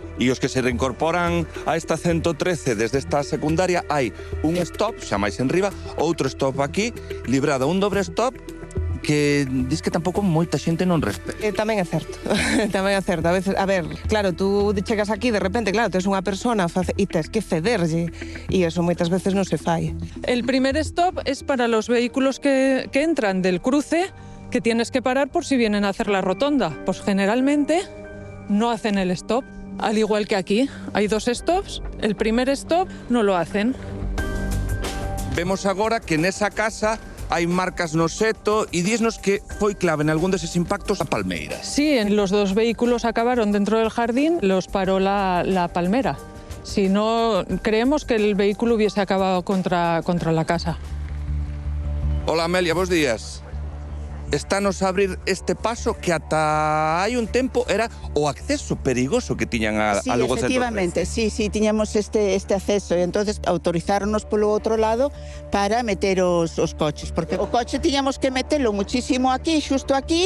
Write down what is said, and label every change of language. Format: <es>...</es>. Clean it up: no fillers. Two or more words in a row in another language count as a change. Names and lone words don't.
<gl>E os que se reincorporan a esta 113 desde esta secundaria, hai un stop, xa máis enriba, outro stop aquí, librado un dobre stop, que dis que tampouco moita xente non respeta. Tamén é certo, tamén é certo. A veces, a ver, claro, tú chegas aquí de repente, claro, tes unha persona e tes que cederlle, e eso moitas veces non se fai.</gl> <es>El primer stop es para los vehículos que entran del cruce, que tienes que parar por si vienen a hacer la rotonda. Pues generalmente no hacen el stop, al igual que aquí. Hay 2 stops, el primer stop no lo hacen.</es> <gl>Vemos agora que nesa casa hai marcas no seto e dísnos que foi clave en algún deses impactos a palmeira.</gl> <es>Sí, los dos vehículos acabaron dentro del jardín, los paró la palmera. Si no, creemos que el vehículo hubiese acabado contra la casa. Hola Amelia,</es> <gl>bons días. Estános a abrir este paso que ata hai un tempo era o acceso perigoso que tiñan a Lugo 113. Sí, efectivamente, sí, tiñamos este acceso e entonces autorizáronos polo outro lado para meter os coches, porque o coche tiñamos que metelo muchísimo aquí, xusto aquí.</gl>